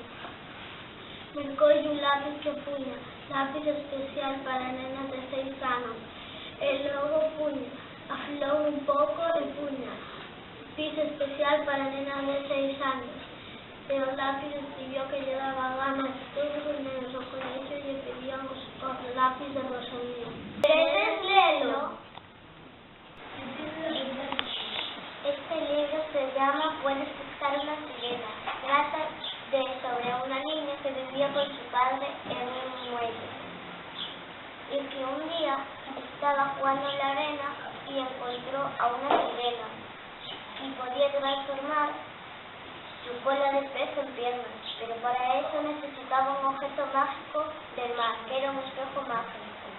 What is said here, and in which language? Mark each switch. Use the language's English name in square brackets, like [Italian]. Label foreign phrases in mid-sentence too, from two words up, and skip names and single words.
[Galician] Mercoulle un lápiz que puña, lápiz especial para nenas de 6 anos, e logo puña, afilou un pouco e puña, piso especial para nenas de 6 anos, e o lápiz escribió que lle daba ganas. Todos os nenos ao colegio lle pedían os lápiz de Rosalía. ¿Queredes lelo? [Spanish] Este libro se llama Puedes pescar una sirena. Trata sobre una niña que vivía con su padre en un muelle y que un día estaba jugando en la arena y encontró a una sirena y podía transformar su cola de pez en piernas, pero para eso necesitaba un objeto mágico del mar, que era un espejo mágico.